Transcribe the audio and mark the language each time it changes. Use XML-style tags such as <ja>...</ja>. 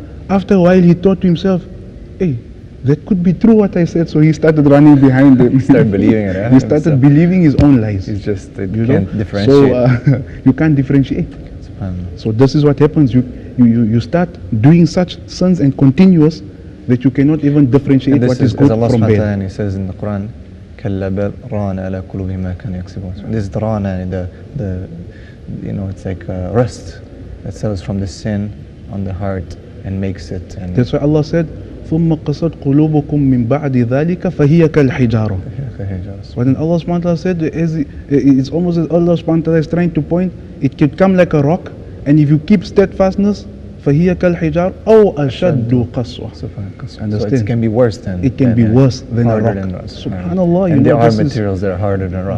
<en>After a while, he thought to himself, "Hey, that could be true what I said." So he started running behind them. He started believing it. He started believing his own lies. It's just you can't know? differentiate. So you can't differentiate. So this is what happens. You start doing such sins and continuous that you cannot even differentiate what is good</en> <ar>Allah</ar> <en>from bad. And He says in the Quran,</en> <ar>كَلَّا بَلْ رَانَ عَلَى قُلُوبِهِمْ مَا كَانُوا يَكْسِبُونَ.</ar> <en>This is the rana, the you know, it's like rust that settles from the sin on the heart and makes it. And that's why Allah said,</en> <ar>ثُمَّ قَسَتْ قُلُوبُكُم مِّن بَعْدِ ذَلِكَ فَهِيَ كَالْحِجَارَةِ.</ar> <en>But then Allah subhanahu wa ta'ala said, it's almost as Allah subhanahu wa ta'ala is trying to point, it could come like a rock, and if you keep steadfastness,</en> <ar>فَهِيَ كَالْحِجَارَةِ أَوْ أَشَدُّ قَسْوَةً.</ar> <en>Understand? So it can be worse than worse than a rock. Subhanallah. And there are materials that are harder than rock.</en>